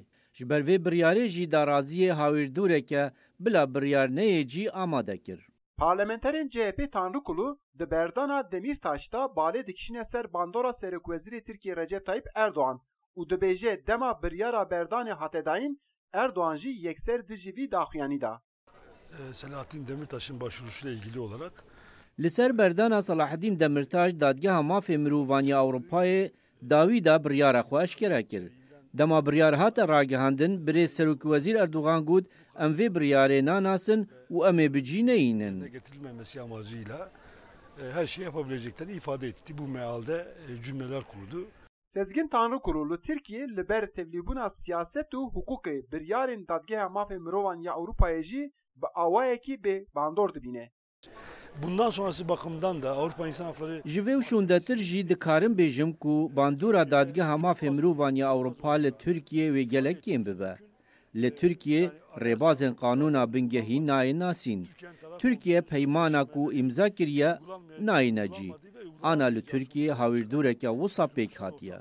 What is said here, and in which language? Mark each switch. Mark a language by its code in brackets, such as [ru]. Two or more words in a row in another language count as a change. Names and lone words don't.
[ku] Ji ber vê biryarê jî da raziyê hawirdûreke bila biryarneyê cî amade kir. Parlamenterên CHP Tanrıkulu di berdana Demirtaş'ta balê dikişine ser bandora Serokwezîrê Tirkiye Recep Tayyip Erdoğan û dibêje dema biryara berdanê hate dayîn, Erdoğan jî yekser dijî vî daxuyanî da. [tr] Selahattin Demirtaş'ın başvurusuyla ilgili olarak [ku] Li ser berdana Selahattin Demirtaş dadgeha mafê mirovan ya Ewropayê dawî da biryara xwe eşkere kir. Dema biryar hate ragihandin, birê Serokwezîr Erdoğan got em vê biryarê nanasin û em ê bicî neyînin. [tr] Getirilmemesi amacıyla her şeyi yapabileceklerini ifade etti. Bu mealde cümleler kurdu. [ku] Sezgin Tanrıkulu Tirkiye li ber tevlîbûna siyaset û hukukê biryarên dadgeha mafê mirovan ya Ewropayê jî bi awayekî bê bandor dibîne. [tr] Bundan sonrası bakımdan da Avrupa İnsan Hakları... [ku] Ji vê şûndetir jî dikarim bêjim ku bandora dadgeha mafê mirovan ya Ewropa li Tirkiye wê gelekên bibe. Li Tirkiye rêbazên qanûna bingehî nayê nasîn. Tirkiye peymana ku îmza kiriye nayîne cî. Ana li Tirkiye hawirdûreke wisa pêk hatiye.